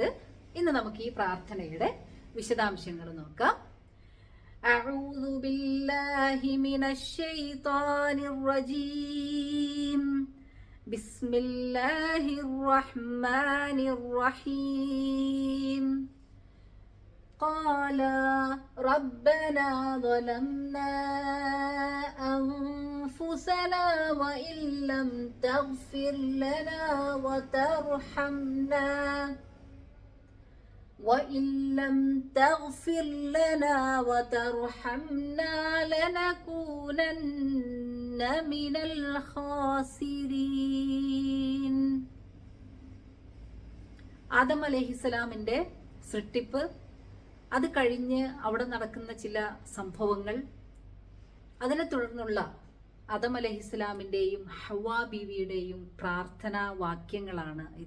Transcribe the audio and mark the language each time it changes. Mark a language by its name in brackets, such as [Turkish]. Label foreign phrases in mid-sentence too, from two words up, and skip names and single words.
[Malayalam] ഇന്ന് നമുക്ക് ഈ പ്രാർത്ഥനയുടെ വിശദാംശങ്ങൾ നോക്കാം. [Arabic] أعوذ بالله من الشيطان الرجيم. بسم الله الرحمن الرحيم. قال ربنا ظلمنا أنفسنا وإن لم تغفر لنا وترحمنا لنكونن من الخاسرين. [Malayalam] ആദം അലൈഹിസ്സലാമിന്റെ സൃഷ്ടിപ്പ്, അത് കഴിഞ്ഞ് അവിടെ നടക്കുന്ന ചില സംഭവങ്ങൾ, അതിനെ തുടർന്നുള്ള ആദം അലൈഹിസ്സലാമിൻ്റെയും ഹവ്വാ ബീവിയുടെയും പ്രാർത്ഥനാ വാക്യങ്ങളാണ് ഇത്.